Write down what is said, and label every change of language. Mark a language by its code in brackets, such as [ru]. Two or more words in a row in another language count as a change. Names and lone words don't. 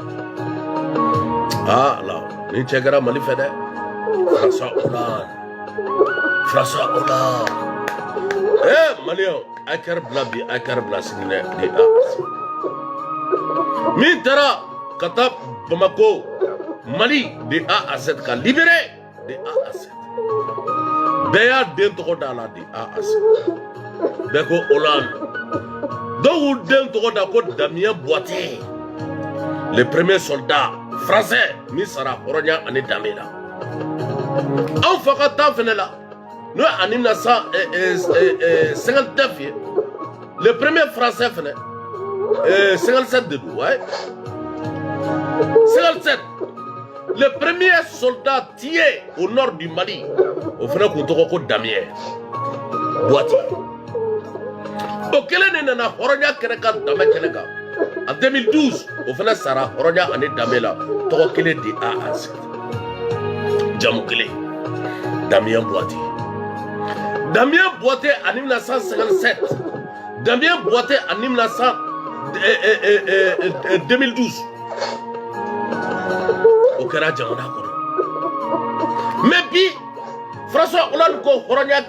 [bm] ala nin cɛ kɛra Mali fɛ dɛ François Hollande maliyɛnw a ye kɛri bila bi a ye kɛri bila sini dɛ [fr] de A à Z [bm] min taara ka taa Bamako Mali [fr] de A à Z [bm] ka [fr] libéré de A à Z [bm] bɛɛ y'a den tɔgɔ da la [fr] de A à Z [bm] bɛɛ ko Hollande dɔw y'u den tɔgɔ da ko Damien Boité [fr] le premier soldat français [bm] min sara hɔrɔnya ani danbe la anw fa ka temps fɛnɛ la n'o ye en 1959 ye [fr] le premier français [bm] fɛnɛ 57 de don [fr] ouais 57 le premier soldat tué au nord du Mali [bm] o fɛnɛ kun tɔgɔ ko Damien Boité o kelen de nana hɔrɔnya kɛnɛ kan damɛ kɛnɛ kan en 2012 o fɛnɛ sara hɔrɔnya ani danbe la tɔgɔ kelen [fr] de A à Z [bm] jamu kelen Damien Boité Damien Boité [fr] en 1957 [bm] Damien Boité en 2012 o kɛra jamana kɔnɔ mais bi François Hollande ko hɔrɔnya